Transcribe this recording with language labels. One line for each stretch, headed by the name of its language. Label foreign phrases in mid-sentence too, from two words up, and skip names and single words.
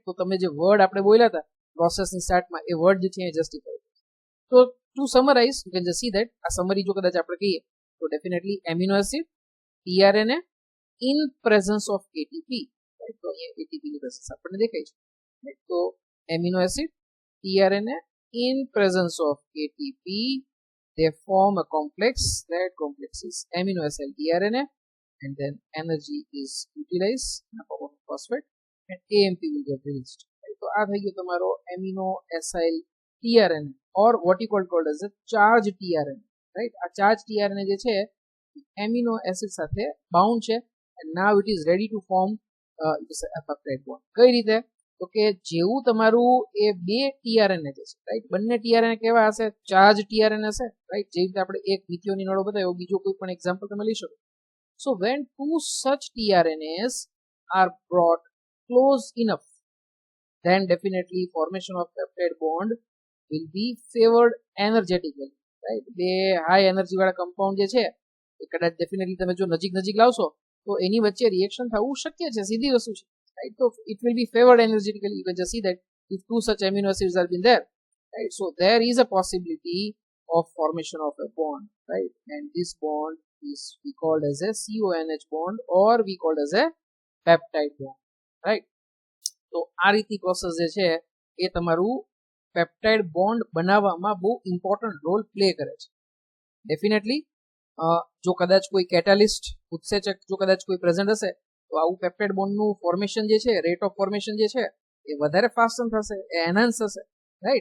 Gujarati: તો તમે જે વર્ડ આપણે બોલ્યા હતા પ્રોસેસની સ્ટાર્ટમાં, એ વર્ડ જે છે એ જસ્ટિફાઈ.
English: તો to summarize you can just see that,
Gujarati: આ સમરી જો કદાચ આપણે કહીએ તો
English: definitely amino acid tRNA in presence of ATP, right?
Gujarati: તો અહીંયા ATP ની પ્રેઝન્સ આપણને દેખાય છે,
English: રાઈટ? તો amino acid tRNA in presence of ATP, they form a complex. That complex is amino acyl tRNA, and then energy is utilized in the form of phosphate, and AMP will get released. So
Gujarati: આ થઈ ગયો તમારો
English: amino acyl tRNA or what you called as a charged tRNA, right? આ charged tRNA
Gujarati: જે છે
English: amino acid
Gujarati: સાથે bound છે,
English: and now it is ready to form a peptide bond.
Gujarati: કઈ રીતે? તો કે જેવું તમારું એ બે tRNA જે છે, રાઈટ? બંને tRNA કેવા હશે? ચાર્જ tRNA હશે, રાઈટ? જે રીતે આપણે એક મિથિયોનિન વાળો બતાવ્યો, બીજો કોઈ પણ એક્ઝામ્પલ તમે લઈ શકો.
English: સો when two such tRNAs are brought close enough, then definitely formation of peptide bond will be favored energetically, right?
Gujarati: બે
English: high energy
Gujarati: વાળા કમ્પાઉન્ડ જે છે એ કદાચ ડેફિનેટલી તમે જો નજીક નજીક લાવશો તો એની વચ્ચે રિએક્શન થવું શક્ય છે, સીધી વસ્તુ છે, right?
English: So it will be favored energetically. You can just see that if two such amino acids are been there, right? So there is a possibility of formation of a bond, right? And this bond is we called as a CONH bond or we called as a peptide bond, right?
Gujarati: તો આ રીતની પ્રોસેસ જે છે એ તમારું
English: peptide bond
Gujarati: બનાવવામાં બહુ
English: important role play
Gujarati: કરે છે. ડેફિનેટલી જો કદાચ કોઈ કેટાલિસ્ટ ઉત્સેચક જો કદાચ કોઈ પ્રેઝન્ટ હશે તો આવું
English: peptide bondનું
Gujarati: ફોર્મેશન જે છે,
English: rate of formation
Gujarati: જે છે એ વધારે ફાસ્ટ થશે, એ એનહાન્સ થશે, રાઈટ?